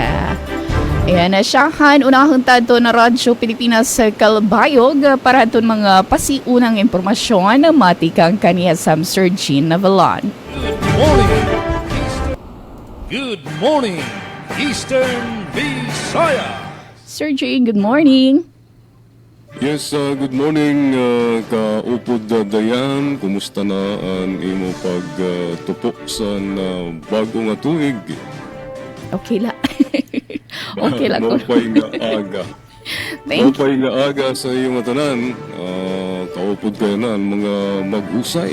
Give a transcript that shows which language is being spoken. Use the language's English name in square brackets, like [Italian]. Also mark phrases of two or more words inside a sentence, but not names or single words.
[Waray] Ayan, siyahan, unahang tanto na Radyo Pilipinas Kalbayog para itong mga pasiunang impormasyon na matikang kaniya Sam Sir Gina Villan. [English] Good morning, Eastern Visayas. Sir Jane, good morning. Yes, good morning, [Waray] kaupod Dayan. Kumusta na ang imo pagtupok sa bagong tuig? Okay la. Okay lang. Mapay nga aga. Mapay nga aga sa iyong tanan. Kaupod kayo na mga mag-usay.